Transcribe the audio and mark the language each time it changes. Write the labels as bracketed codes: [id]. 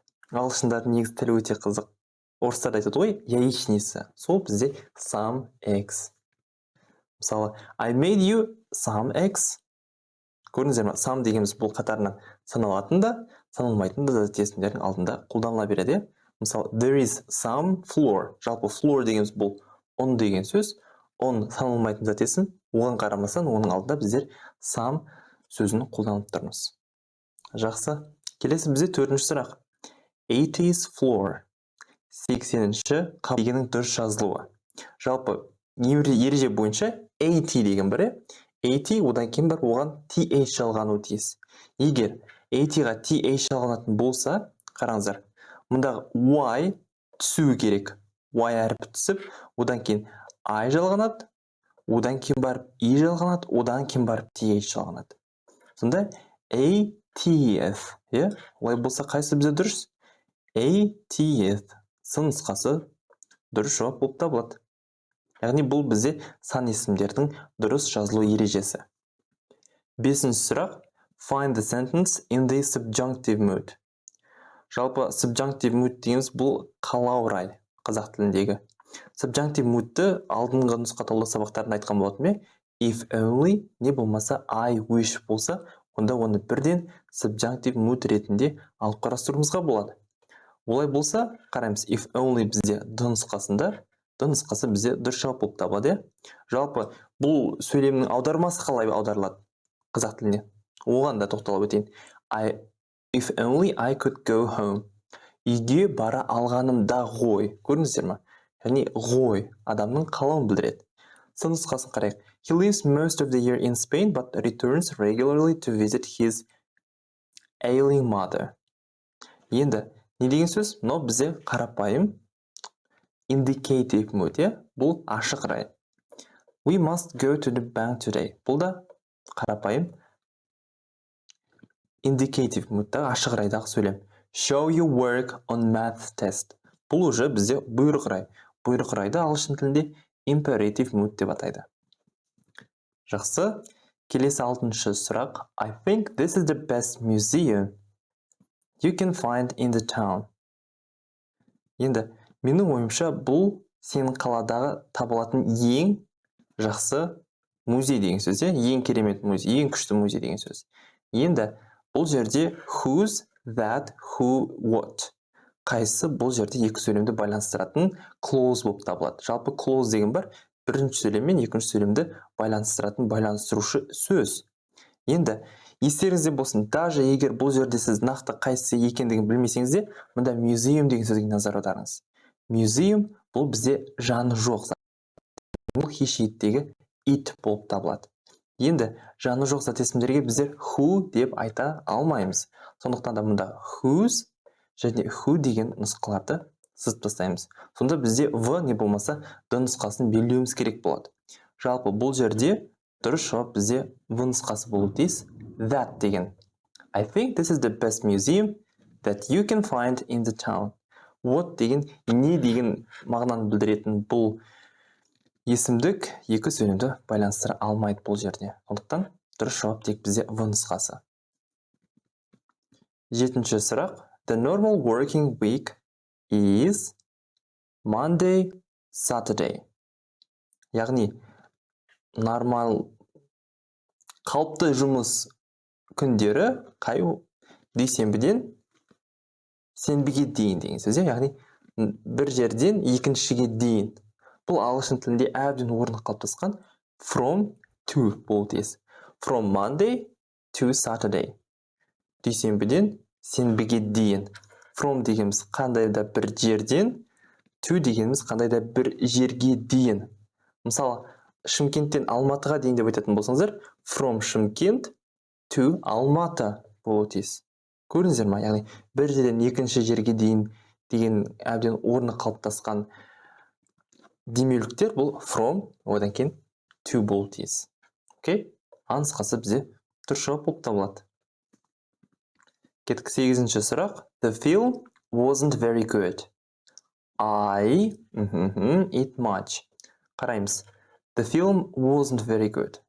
[kk] Ағылшындардың негізі тілі өте қызық. Орыстарда айтады ғой, яичница. Сол бізде some eggs. Мысалы, [en] I made you some eggs. [kk] Көрдіңіздер ме? Some дегеніміз бұл қатарынан саналатын да, саналмайтын датив есімдердің алдында қолданыла береді. Мысалы, [en] there is some floor. [kk] Жалпы floor дегеніміз бұл on деген сөз. On саналмайтын зат есім. Оған қарамастан, оның алдында біздер some сөзін қолданып тұрмыз. Жақсы. Келесі бізде 4-ші сұрақ. 80th floor. 80-ші қабат дегеннің дұрыс жазылуы. Жалпы ереже бойынша 80 деген бірі. 80 одан кейін бар оған th жалғануы тиіс. Егер 80-ға th жалғанатын болса, қараңыздар. Мұндағы y түсуі керек. Y әріпі түсіп, одан кейін I жалғанады, одан кейін барып I жалғанады, одан кейін барып th жалғанады. Сонда 80th, олай болса қайсы бізде дұрыс? 80th сын нұсқасы дұрыс жауап болып табылады. Яғни бұл бізде сан есімдердің дұрыс жазылу ережесі. 5-ші сұрақ. [en] Find the sentence in the subjunctive mood. [kk] Жалпы subjunctive mood дегеніміз бұл қалау рай қазақ тіліндегі. Subjunctive moodты алдыңғы нұсқатаулы сабақтарында айтқан болатын бе? If only не болмаса I wish болса, онда оны бірден subjunctive mood ретінде алып қарастыруымызға болады. Олай болса, қараймыз, if only бізде д нұсқасында, д нұсқасы бізде дұрыс жауап болып табылады. Жалпы бұл сөйлемнің аудармасы қалай аударылады қазақ тіліне? Оған да тоқталып өтейін. [en] If only I could go home. [kk] Үйге бара алғанымда ғой. Көрдіңіздер ме? Яғни ғой адамның қалауын білдіреді. Сын нұсқасын қарайық. [en] He lives most of the year in Spain but returns regularly to visit his ailing mother. [kk] Енді не деген сөз? Мынау бізде қарапайым indicative mood, бұл ашық рай. [en] We must go to the bank today. [kk] Бұл да қарапайым indicative moodтағы ашық райдағы сөйлем. [en] Show your work on math test. [kk] Бұл уже бізде бұйрық рай. Бұйрық райды ағылшын тілінде imperative mood деп атайды. Жақсы. Келесі 6-шы сұрақ. [en] I think this is the best museum you can find in the town. [kk] Енді менің ойымша бұл сенің қаладағы табылатын ең жақсы музей деген сөз, ең керемет музей, ең күшті музей деген сөз. Енді бұл жерде whose, that, who, what. Қайсы бұл жерде екі сөйлемді байланыстыратын clause болып табылады. Жалпы clause деген бар, бірінші сөйлем мен екінші сөйлемді байланыстыратын байланыстырушы сөз. Енді естеріңізде болсын, даже егер бұл жерде сіз нақты қайсы екендігін білмесеңіз де, мұнда museum деген сөзге назар аударыңыз. Museum бұл бізде жаны жоқ. Бұл хешиеттегі it болып табылады. Енді жаны жоқ зат есімдерге біздер who деп айта алмаймыз. Сондықтан да мұнда whose және who деген нұсқаларды сызып тастаймыз. Сонда бізде в не болмаса д нұсқасын белгілеуіміз керек болады. Жалпы бұл жерде дұрыс жауап бізде в нұсқасы болуы тиіс. That деген. [en] I think this is the best museum that you can find in the town. [kk] What деген не деген мағынаны білдіретін бұл есімдік екі сөйлемді байланыстыра алмайды бұл жерде. Сондықтан дұрыс жауап тек бізде в нұсқасы. 7-ші сұрақ. [en] The normal working week is Monday, Saturday. [kk] Яғни нормал қалыпты жұмыс күндері қай дүйсенбіден сенбіге дейін деген сөз. Яғни бір жерден екіншіге дейін. Бұл ағылшын тілінде әбден орны қалыптасқан from to болуы тиіс. [en] From Monday to Saturday. [kk] Дүйсенбіден сенбіге дейін. From дегеніміз қандай да бір жерден, to дегеніміз қандай да бір жерге дейін. Мысалы, Шымкенттен Алматыға дейін деп айтатын болсаңыздар, from Шымкент to Алматы болуы тиіс. Көрдіңіздер ме? Яғни бір жерден екінші жерге дейін деген әбден орны қалыптасқан демеуліктер бұл from, одан кейін to болуы тиіс. Окей? Нұсқасы бізде дұрыс жауап болып табылады. Кеттік 8-ші сұрақ. [en] The film wasn't very good. I eat much. [kk] Қараймыз. [en] The film wasn't very good.